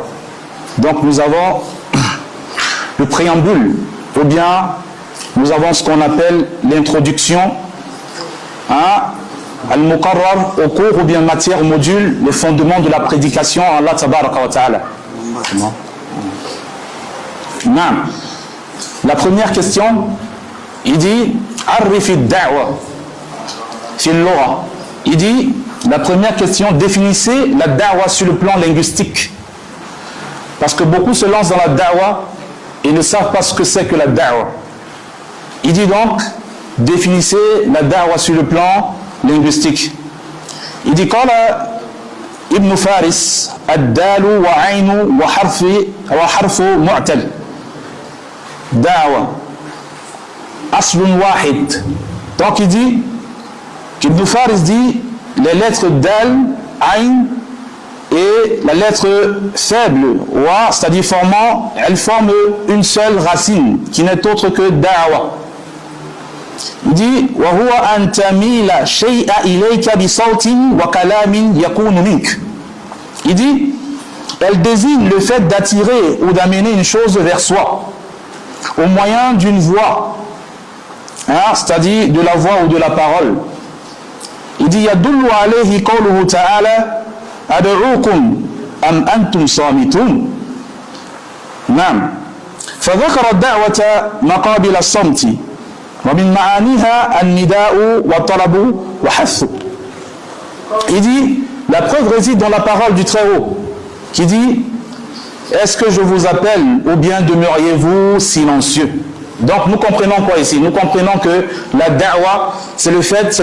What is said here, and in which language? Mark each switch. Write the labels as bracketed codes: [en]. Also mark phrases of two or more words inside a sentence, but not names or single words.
[fr] Donc, nous avons le préambule, ou bien nous avons ce qu'on appelle l'introduction, al-muqarrar, au cours ou bien matière, module, les fondements de la prédication à [ar] الله تبارك وتعالى. [fr] La première question, il dit [ar] عرف الدعوة في اللغة. [fr] Il dit, la première question, définissez la da'wa sur le plan linguistique. Parce que beaucoup se lancent dans la da'wa et ne savent pas ce que c'est que la da'wa. Il dit donc, définissez la da'wa sur le plan linguistique. Il dit, [ar] قال ابن فارس، الدال والعين والحرف المعتل. دعوة. أصل واحد. [fr] Donc il dit, Ibn Faris dit, les lettres dal, ayn et la lettre faible, wa, c'est-à-dire elles forment une seule racine, qui n'est autre que da'wa. Il dit [ar] وَهُوَ أَن تَمِيلَ شَيْءَ إِلَيْكَ بِصَوْتٍ وَكَلَامٍ يَكُونُ مِنْكَ. [fr] Il dit, elle désigne le fait d'attirer ou d'amener une chose vers soi au moyen d'une voix, c'est-à-dire de la voix ou de la parole. Il dit [ar] يَدُلُّ عَلَيْهِ قَوْلُهُ تَعَالَى أَدْعُوكُمْ أَمْ أَنْتُمْ صَامِتُونَ. نعم. فذكر الدعوة مقابل الصمت ومن معانيها النداء والطلب وحث. [fr] Il dit, la preuve réside dans la parole du Très-Haut, qui dit, est-ce que je vous appelle ou bien demeuriez-vous silencieux? Donc nous comprenons quoi ici? Nous comprenons que la da'wa, c'est le fait